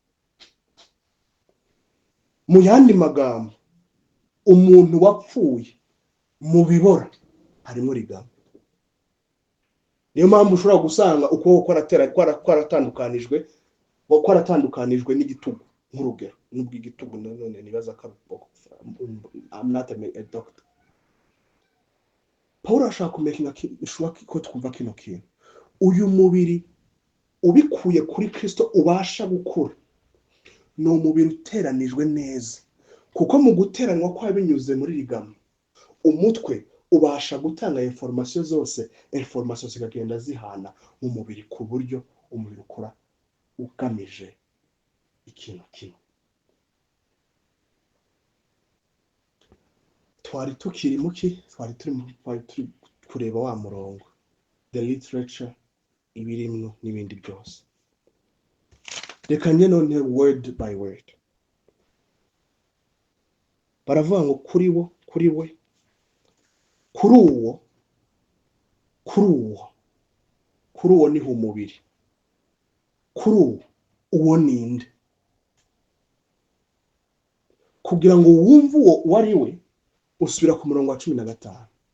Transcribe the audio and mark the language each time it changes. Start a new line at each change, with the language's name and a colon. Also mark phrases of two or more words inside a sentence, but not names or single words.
Kinyarwanda: Mu yandi magambo umuntu wapfuye mu bibora harimo ligama. Niyo mpamvu ushobora gusanga uko kwaratandukanijwe n'igitugu nk'urugero, nubwo igitugu none nibaza ko
English: I'm not a doctor.
Kinyarwanda: Pawulo ashaka kumakinga sure ko twumva kino kintu. Uyu mubiri ubikuye kuri Kristo ubasha gukura, ni umubiri uteranijwe neza, kuko mu guteranwa kwa binyuze muri ligama umutwe ubasha gutanga information zose, information zikagenda zihana mu mubiri ku buryo umubiri ukora ugamije ikintu kimwe. Twari tukiri muki, twari turi kureba wa murongo,
English: the literature
Kinyarwanda: ibirimwo n'ibindi byose. Reka njye none
English: word by word.
Kinyarwanda: Baravuga ngo kuri we, kuri uwo ni umubiri. Kuri uwo ninde? Kugira ngo wumve uwo wari we usubira ku murongo wa 15.